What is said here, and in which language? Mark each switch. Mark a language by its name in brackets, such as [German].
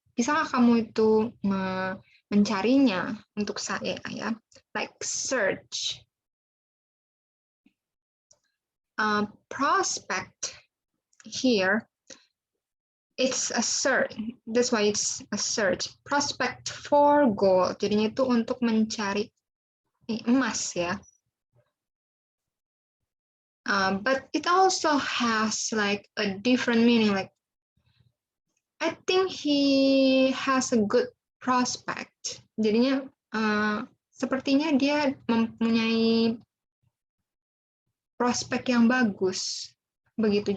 [Indonesian] Bisakah kamu itu mencarinya untuk saya ya? [English] Like search. Prospect here, it's a search. That's why it's a search. Prospect for gold. [Indonesian] Jadinya itu untuk mencari emas ya. [English] But it also has like a different meaning. Like I think he has a good prospect. [Indonesian] Jadinya sepertinya dia mempunyai prospek yang bagus. Begitu.